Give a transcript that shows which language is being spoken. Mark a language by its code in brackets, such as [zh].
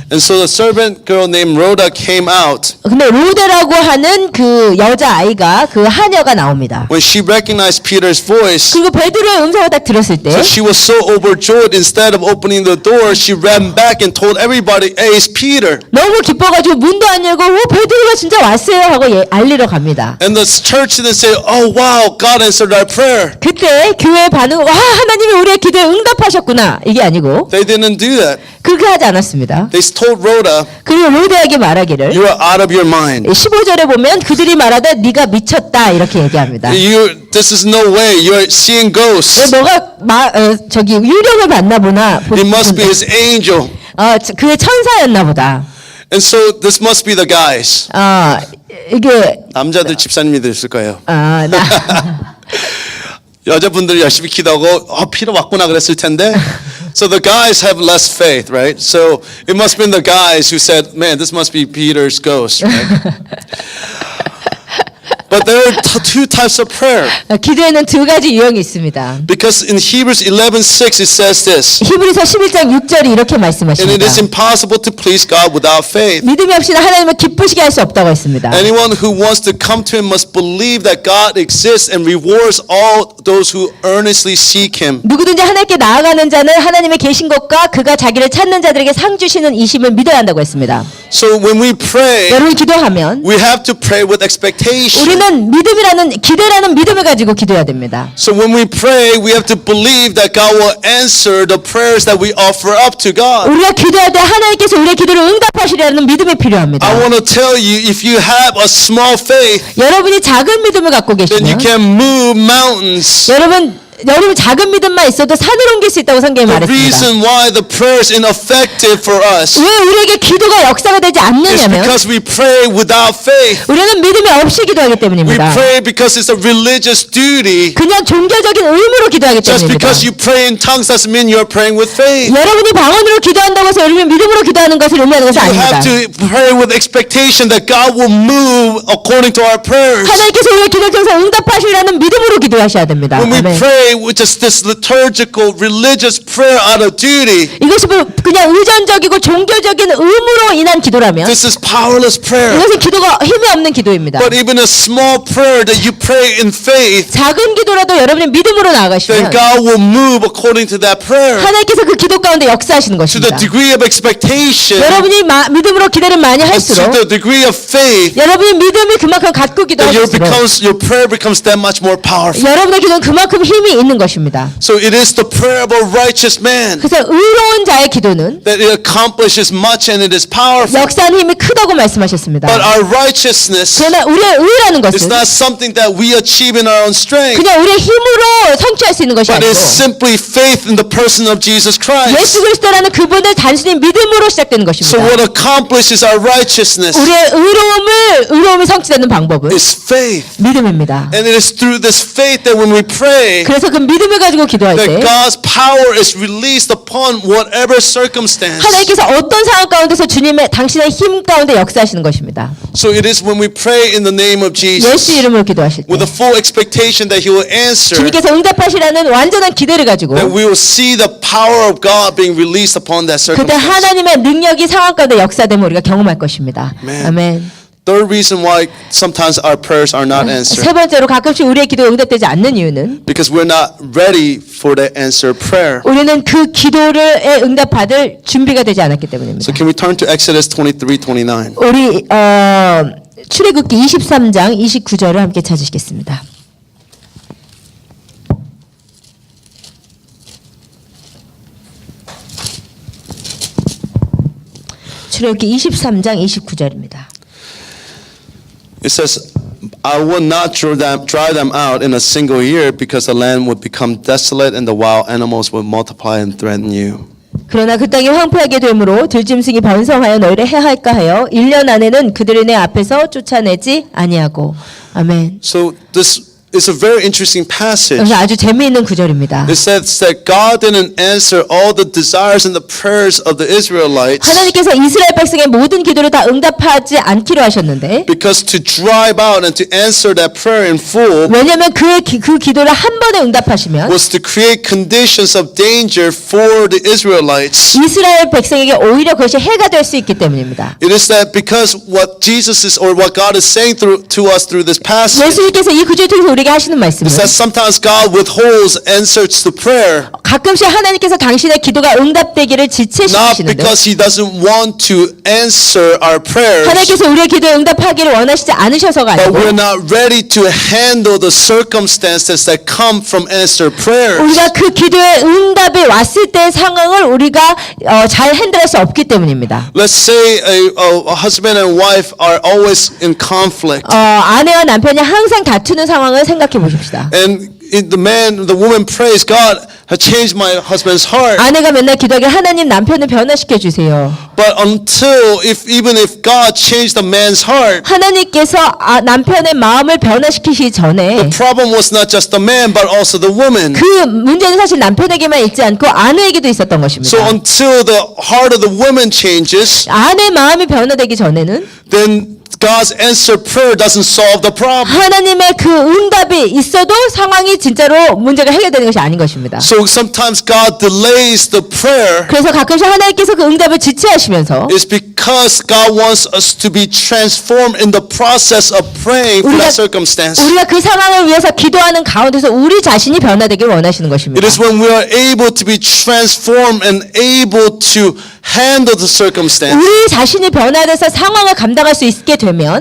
[en] And so the servant girl named Rhoda came out. [ko] 근데 로데라고 하는 그 여자아이가 그 하녀가 나옵니다. [en] When she recognized Peter's voice, [ko] 그리고 베드로의 음성을 딱 들었을 때 [en] so she was so overjoyed, instead of opening the door, she ran back and told everybody, hey, it's Peter. [ko] 너무 기뻐가지고 문도 안 열고 베드로가 진짜 왔어요 하고 알리러 갑니다. [en] And the church didn't say, oh wow, God answered our prayer. [ko] 그때 교회의 반응은 와 하나님이 우리의 기도에 응답하셨구나 이게 아니고 [en] They didn't do that. [ko] 그렇게 하지 않았습니다. [en] They told Rhoda, [ko] 그리고 로데에게 말하기를 [en] you are out of your mind. [ko] 15절에 보면 그들이 말하되 네가 미쳤다 이렇게 얘기합니다. [en] This is no way. You're seeing ghosts. [ko] 너가 저기 유령을 봤나 보나. [en] It must be his angel. [ko] 그의 천사였나 보다. [en] And so this must be the guys. [ko] 이게 남자들 집사님들 있을 거예요. 나 여자분들 열심히 기도하고 피로 왔구나 그랬을 텐데. [en] So the guys have less faith, right? So it must have been the guys who said, man, this must be Peter's ghost, right? But there are two types of prayer. [ko] 기도에는 두 가지 유형이 있습니다. [en] Because in Hebrews 11:6 it says this. [ko] 히브리서 11장 6절이 이렇게 [en] And [ko] 말씀하십니다. [en] it is impossible to please God without faith. [ko] 믿음이 없이는 하나님을 기쁘시게 할 수 없다고 했습니다. [en] Anyone who wants to come to him must believe that God exists and rewards all those who earnestly seek him. [ko] 누구든지 하나님께 나아가는 자는 하나님의 계신 것과 그가 자기를 찾는 자들에게 상 주시는 이심을 믿어야 한다고 했습니다. [en] So when we pray, [ko] 여러분 기도하면 [en] we have to pray with expectation. [ko] 우리는 믿음이라는 기대라는 믿음을 가지고 기도해야 됩니다. [en] So when we pray, we have to believe that God will answer the prayers that we offer up to God. [ko] 우리가 기도할 때 하나님께서 우리의 기도를 응답하시려는 믿음이 필요합니다. [en] I want to tell you, if you have a small faith, [ko] 여러분이 작은 믿음을 갖고 [en] then you [ko] 계시면 [en] can move mountains. [ko] 여러분 작은 믿음만 있어도 산을 옮길 수 있다고 성경에 [en] The [ko] 말했습니다. [en] reason why the prayer is ineffective for us [ko] 왜 우리에게 기도가 역사가 되지 [en] is [ko] 않느냐면 [en] because we pray without faith. [ko] 우리는 믿음이 없이 기도하기 때문입니다. [en] pray because it's a religious duty. [ko] 그냥 종교적인 의무로 기도하기 [en] Just [ko] 때문입니다. [en] because you pray in tongues doesn't mean you're praying with faith. [ko] 여러분이 방언으로 기도한다고 해서 여러분이 믿음으로 기도하는 것을 의미하는 것은 아닙니다. [en] have to pray with expectation that God will move according to our prayers. [ko] 하나님께서 우리의 기도를 통해서 응답하시라는 믿음으로 기도하셔야 됩니다. [en] When we [ko] 아멘. [en] pray with just this liturgical religious prayer out of duty, [ko] 이것이 그냥 의존적이고 종교적인 의무로 인한 기도라면 [en] this is powerless prayer. [ko] 이것은 기도가 힘이 없는 기도입니다. [en] But even a small prayer that you pray in faith, [ko] 작은 기도라도 여러분이 믿음으로 [en] then [ko] 나아가시면 [en] God will move according to that prayer. [ko] 하나님께서 그 기도 가운데 역사하시는 [en] To the [ko] 것입니다. [en] degree of expectation, [ko] 여러분이 믿음으로 기도를 많이 [en] and to [ko] 할수록 [en] the degree of faith, [ko] 여러분이 믿음이 그만큼 갖고 [en] that [ko] 기도할수록 [en] your prayer becomes that much more powerful. [ko] 여러분의 기도는 그만큼 힘이 있는 것입니다. [en] So it is the prayer of a righteous man [ko] 그래서 의로운 자의 기도는 [en] that it accomplishes much and it is powerful. [ko] 역사하는 힘이 크다고 말씀하셨습니다. [en] But our righteousness [ko] 그러나 우리의 의라는 [en] is [ko] 것은 [en] not something that we achieve in our own strength, [ko] 그냥 우리의 힘으로 성취할 수 있는 것이 [en] but [ko] 아니고 [en] it's simply faith in the person of Jesus Christ. [ko] 예수 그리스도라는 그분을 단순히 믿음으로 시작되는 [en] So [ko] 것입니다. [en] what accomplishes our righteousness [ko] 우리의 의로움이 성취되는 방법은 [en] is faith. [ko] 믿음입니다. [en] And it is through this faith that when we pray, [ko] 그래서 그 믿음을 가지고 기도할 [en] that God's power is released upon whatever circumstance. [ko] 하나님께서 어떤 상황 가운데서 주님의 당신의 힘 가운데 역사하시는 것입니다. [en] So it is when we pray in the name of [ko] 예수 [en] Jesus [ko] 이름으로 기도하실 때 [en] with a full expectation that He will answer, [ko] 주님께서 응답하시라는 완전한 기대를 가지고 [en] that we will see the power of God being released upon that [ko] 그때 [en] circumstance. [ko] 하나님의 능력이 상황 가운데 역사됨을 우리가 경험할 것입니다. [en] Amen. [ko] 아멘. [en] Third reason why sometimes our prayers are not answered, [ko] 세 번째로 가끔씩 우리의 기도가 응답되지 않는 이유는 [en] because we're not ready for the answered prayer. [ko] 우리는 그 기도를 응답받을 준비가 되지 않았기 때문입니다. [en] So can we turn to Exodus 23:29? [ko] 우리 출애굽기 23장 29절을 함께 찾으시겠습니다. 출애굽기 23장 29절입니다. [en] It says, I will not drive them out in a single year because the land would become desolate and the wild animals would multiply and threaten you. [ko] 그러나 그 땅이 황폐하게 되므로 들짐승이 번성하여 너희를 해할까 하여 1년 안에는 그들이 내 앞에서 쫓아내지 아니하고. 아멘. [en] So this is a very interesting passage. [ko] 그래서 아주 재미있는 구절입니다. [en] It says that God didn't answer all the desires and the prayers of the Israelites [ko] 하나님께서 이스라엘 백성의 모든 기도를 다 응답하지 않기로 하셨는데 [en] because to drive out and to answer that prayer in full [ko] 왜냐하면 그 기도를 한 번에 응답하시면 [en] was to create conditions of danger for the Israelites. [ko] 이스라엘 백성에게 오히려 그것이 해가 될 수 있기 때문입니다. [en] It is that because what Jesus is or what God is saying to us through this passage [ko] 예수님께서 이 구절을 통해서 우리에게 하시는 말씀은 [en] is that sometimes God withholds answers to prayer [ko] 가끔씩 하나님께서 당신의 기도가 응답되기를 [en] not [ko] 지체시키시는데 [en] because He doesn't want to answer our prayers, [ko] 하나님께서 우리의 기도에 응답하기를 원하시지 않으셔서가 [en] but we're not ready to handle the circumstances that come from answered prayers. [ko] 우리가 그 기도의 응답이 왔을 때의 상황을 우리가 잘 핸들할 수 없기 때문입니다. [en] Let's say a husband and wife are always in conflict, [ko] 아내와 남편이 항상 다투는 상황을 생각해 보십시다. [en] and the woman prays, God has changed my husband's heart. [ko] 아내가 맨날 기도하길 하나님 남편을 변화시켜 주세요. [en] But even if God changed the man's heart, [ko] 하나님께서 남편의 마음을 변화시키시기 전에 [en] the problem was not just the man, but also the woman. [ko] 그 문제는 사실 남편에게만 있지 않고 아내에게도 있었던 것입니다. [en] So until the heart of the woman changes, [ko] 아내 마음이 변화되기 전에는 [en] then God's answered prayer doesn't solve the problem. [ko] 하나님의 그 응답이 있어도 상황이 진짜로 문제가 해결되는 것이 아닌 것입니다. [en] So sometimes God delays the prayer [ko] 그래서 가끔씩 하나님께서 그 응답을 지체하시면서 [en] is because God wants us to be transformed in the process of praying for that circumstance. [ko] 우리가 그 상황을 위해서 기도하는 가운데서 우리 자신이 변화되기를 원하시는 것입니다. [en] It is when we are able to be transformed and able to handle the circumstance [ko] 우리 자신이 변화돼서 상황을 감당할 수 있게 되면